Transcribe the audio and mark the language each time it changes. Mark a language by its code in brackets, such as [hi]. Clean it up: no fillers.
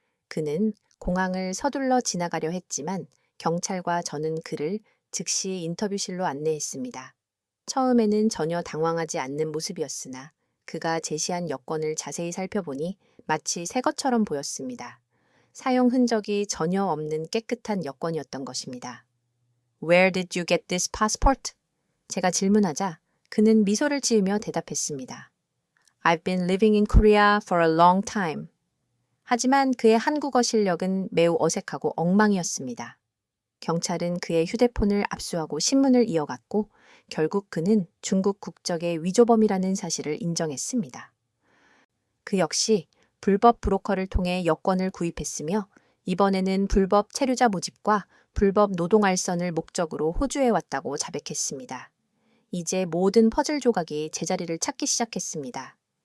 [ko] 그는 공항을 서둘러 지나가려 했지만 경찰과 저는 그를 즉시 인터뷰실로 안내했습니다. 처음에는 전혀 당황하지 않는 모습이었으나 그가 제시한 여권을 자세히 살펴보니 마치 새 것처럼 보였습니다. 사용 흔적이 전혀 없는 깨끗한 여권이었던 것입니다. [en] Where did you get this passport? [ko] 제가 질문하자 그는 미소를 지으며 대답했습니다. [en] I've been living in Korea for a long time. [ko] 하지만 그의 한국어 실력은 매우 어색하고 엉망이었습니다. 경찰은 그의 휴대폰을 압수하고 신문을 이어갔고 결국 그는 중국 국적의 위조범이라는 사실을 인정했습니다. 그 역시 불법 브로커를 통해 여권을 구입했으며 이번에는 불법 체류자 모집과 불법 노동 알선을 목적으로 호주에 왔다고 자백했습니다. 이제 모든 퍼즐 조각이 제자리를 찾기 시작했습니다.